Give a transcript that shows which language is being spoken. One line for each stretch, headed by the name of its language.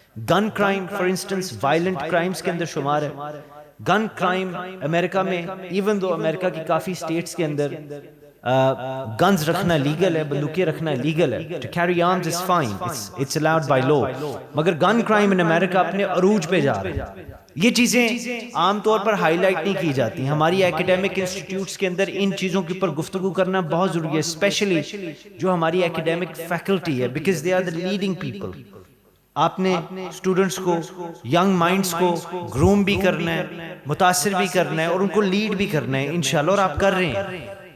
Urdu: Gun crime for instance violent crimes کے اندر شمار ہے. گن کرائم امریکہ میں، ایون دو امریکہ کی کافی اسٹیٹس کے اندر گنز رکھنا لیگل ہے، بندوقیں رکھنا لیگل ہے.
English: to carry arms is fine, it's allowed by law.
Urdu: مگر گن کرائم ان امریکہ اپنے عروج پہ جا رہے ہیں. یہ چیزیں عام طور پر ہائی لائٹ نہیں کی جاتی. ہماری ایکیڈیمک انسٹیٹیوٹس کے اندر ان چیزوں کے اوپر گفتگو کرنا بہت ضروری ہے، اسپیشلی جو ہماری ایکیڈیمک فیکلٹی ہے،
English: Because they are the leading people.
Urdu: آپ نے اسٹوڈنٹس کو، ینگ مائنڈس کو گروم بھی کرنا ہے، متاثر بھی کرنا ہے اور ان کو لیڈ بھی کرنا ہے انشاءاللہ، اور آپ کر رہے ہیں.